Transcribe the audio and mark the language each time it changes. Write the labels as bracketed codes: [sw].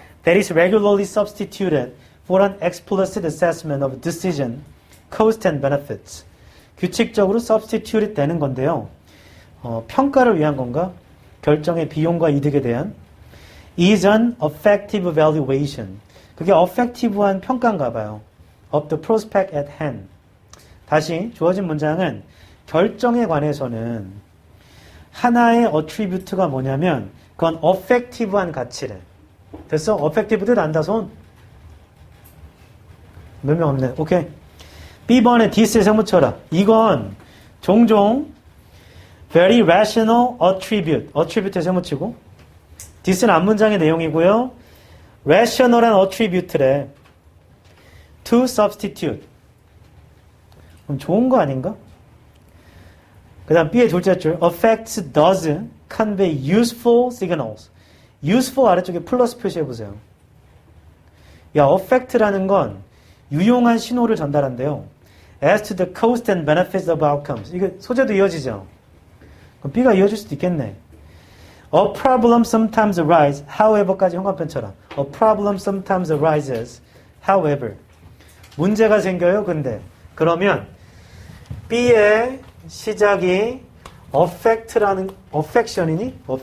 [en] That is regularly substituted for an explicit assessment of decision, cost and benefits. [ko] 규칙적으로 substituted 되는 건데요. 평가를 위한 건가? 결정의 비용과 이득에 대한 [en] is an effective evaluation. [ko] 그게 effective한 평가인가 봐요. [en] of the prospect at hand. [ko] 다시 주어진 문장은 결정에 관해서는 하나의 attribute가 뭐냐면 그건 effective한 가치래. 됐어? effective 뜻 안다 손? 몇 명 없네. 오케이. B번에 this에 세묻혀라. 이건 종종 very rational attribute에 세묻히고 this는 앞문장의 내용이고요. rational한 attribute래. to substitute. 그럼 좋은 거 아닌가? 그 다음 B의 둘째 줄 [en] affects does convey useful signals. [ko] useful 아래쪽에 플러스 표시해보세요. 야, affect라는 건 유용한 신호를 전달한대요. [en] as to the cost and benefits of outcomes. [ko] 이거 소재도 이어지죠? 그럼 B가 이어질 수도 있겠네. [en] A problem sometimes arises, however까지 현관편처럼. A problem sometimes arises, however. [ko] 문제가 생겨요, 근데. 그러면 B의 시작이 affect이니?